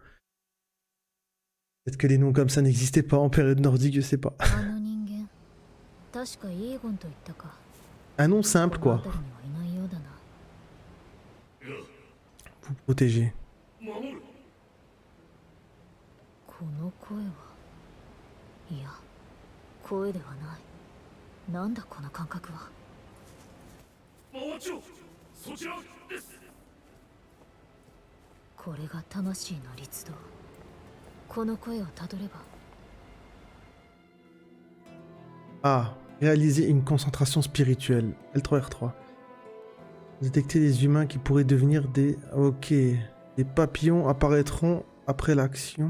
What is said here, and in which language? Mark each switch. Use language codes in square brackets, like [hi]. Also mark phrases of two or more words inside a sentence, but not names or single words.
[fr] Peut-être que des noms comme ça n'existaient pas en période nordique, je sais pas. Un nom simple, quoi. Vous protéger. [ja] 声はいや声ではないなんだこの感覚は魔王長そちらです。これが魂の律動この声をたどれば [fr] Ah, réaliser une concentration spirituelle. L3R3. Détecter des humains qui pourraient devenir des... Ok. Des papillons apparaîtront après l'action.